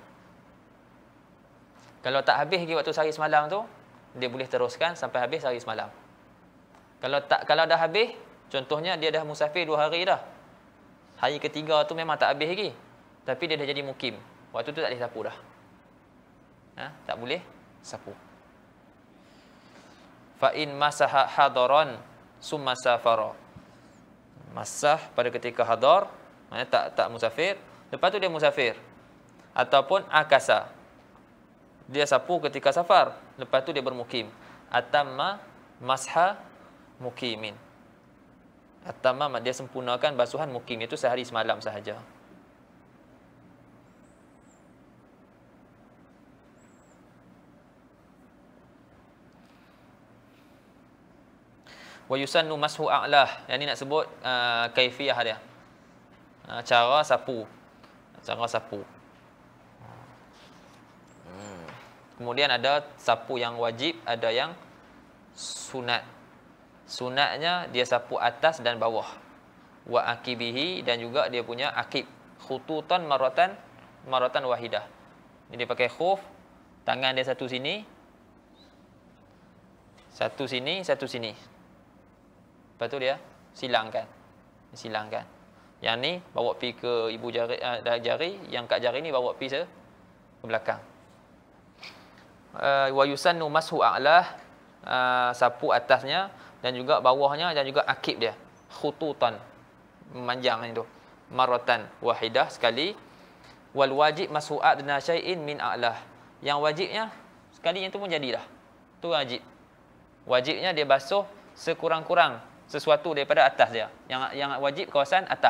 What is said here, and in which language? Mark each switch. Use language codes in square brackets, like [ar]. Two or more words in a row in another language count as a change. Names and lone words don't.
[ms] Kalau tak habis lagi waktu sehari semalam tu, dia boleh teruskan sampai habis sehari semalam. Kalau dah habis, contohnya dia dah musafir 2 hari dah. Hari ketiga tu memang tak habis lagi. Tapi dia dah jadi mukim. Waktu tu tak boleh sapu dah. Tak boleh sapu. [ar] فإن مسح حضرا ثم سافر. [ms] Masah pada ketika hadar, maknanya tak musafir, lepas tu dia musafir. Ataupun akasa. Dia sapu ketika safar, lepas tu dia bermukim. [ar] أتم مسح مقيم. [ms] Atamma dia sempurnakan basuhan mukim, itu sehari semalam sahaja. [ar] ويسن مسح أعلاه. [ms] Yang ni nak sebut kaifiyah dia. Cara sapu. Kemudian ada sapu yang wajib, ada yang sunat. Sunatnya dia sapu atas dan bawah. [ar] وعقبيه, [ms] dan juga dia punya akib. [ar] خطوطا مرة واحدة. [ms] Jadi dia pakai khuf, tangan dia satu sini. Satu sini. Lepas tu dia silangkan. Yang ni bawa pi ke ibu jari, yang kat jari ni bawa pi ke belakang. [ar] ويسن مسح أعلاه, [ms] sapu atasnya dan juga bawahnya dan juga akib dia. Khututan, memanjang itu. [ar] مرة واحدة, [ms] sekali. [ar] والواجب مسح أدنى شيء من أعلاه. [ms] Yang wajibnya sekali yang tu pun jadilah. Tu wajib. Wajibnya dia basuh sekurang-kurang sesuatu daripada atas dia. Yang wajib kawasan atas.